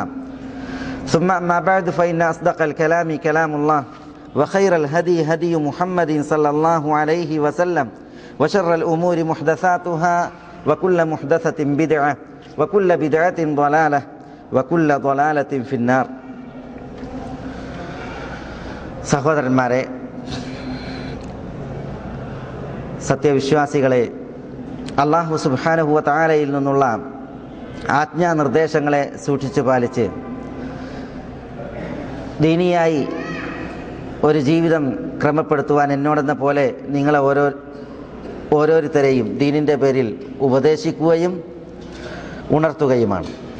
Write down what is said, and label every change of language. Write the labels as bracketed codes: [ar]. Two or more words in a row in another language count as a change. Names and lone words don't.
[ar] ثم أما بعد فإن أصدق الكلام كلام الله وخير الهدي هدي محمد صلى الله عليه وسلم وشر الأمور محدثاتها وكل محدثة بدعة وكل بدعة ضلالة وكل ضلالة في النار. [ml] സഹോദരന്മാരെ, സത്യവിശ്വാസികളെ, [ar] الله سبحانه وتعالى [ml] നിന്നുള്ള ആജ്ഞാനിർദ്ദേശങ്ങളെ സൂക്ഷിച്ചു പാലിച്ച് ദീനിയായി ഒരു ജീവിതം ക്രമപ്പെടുത്തുവാൻ എന്നോടെന്ന പോലെ നിങ്ങളെ ഓരോരുത്തരെയും ദീനിൻ്റെ പേരിൽ ഉപദേശിക്കുകയും ഉണർത്തുകയുമാണ്.